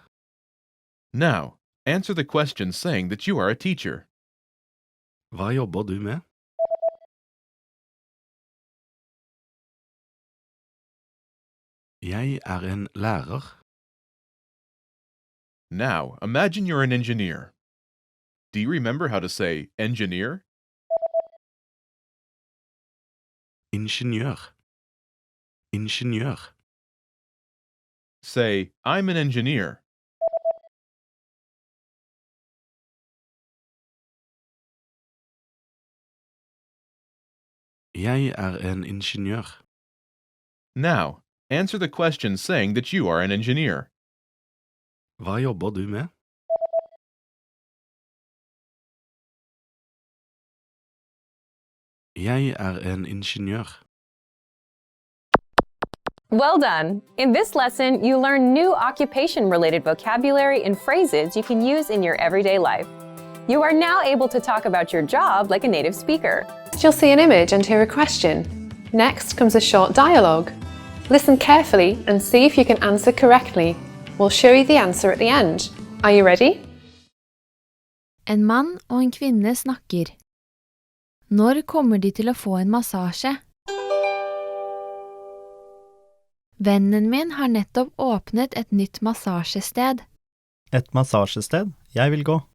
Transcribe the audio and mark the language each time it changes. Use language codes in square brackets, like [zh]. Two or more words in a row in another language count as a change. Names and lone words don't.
[en] Now, answer the question saying that you are a teacher. [no] Hva jobber du med? Jeg en lærer. [en] Now, imagine you're an engineer. Do you remember how to say engineer? [no] Ingeniør. Ingeniør. [en] Say, I'm an engineer. [no] Jeg en ingeniør. [en] Now, answer the question saying that you are an engineer. [no] Hva jobber du med? Jeg en ingeniør. [en] Well done! In this lesson, you learn new occupation-related vocabulary and phrases you can use in your everyday life. You are now able to talk about your job like a native speaker. You'll see an image and hear a question. Next comes a short dialogue. Listen carefully and see if you can answer correctly. We'll show you the answer at the end. Are you ready? [no] En mann og en kvinne snakker. Når kommer de til å få en massasje? Vennen min har nettopp åpnet et nytt massasjested. Et massasjested? Jeg vil gå.